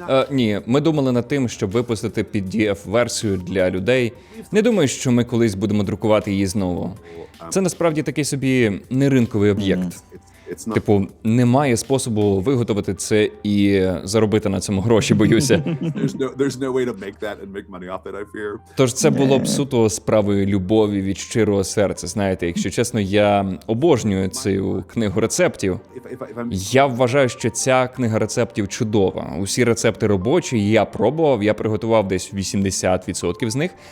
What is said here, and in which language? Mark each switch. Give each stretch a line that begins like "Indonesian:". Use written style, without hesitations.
Ukrainian: Ні, ми думали над тим, щоб випустити PDF-версію для людей. Не думаю, що ми колись будемо друкувати її знову. Це насправді такий собі неринковий об'єкт. Типу, немає способу виготовити це і заробити на цьому гроші, боюся.
English: There's no way to make that and make money off it, I fear.
Ukrainian: Тож це було б суто справою любові від щирого серця. Знаєте, якщо чесно, я обожнюю цю книгу рецептів.
English: If I'm
Ukrainian: Я вважаю, що ця книга рецептів чудова. Усі рецепти робочі, я пробував, я приготував десь 80% з них.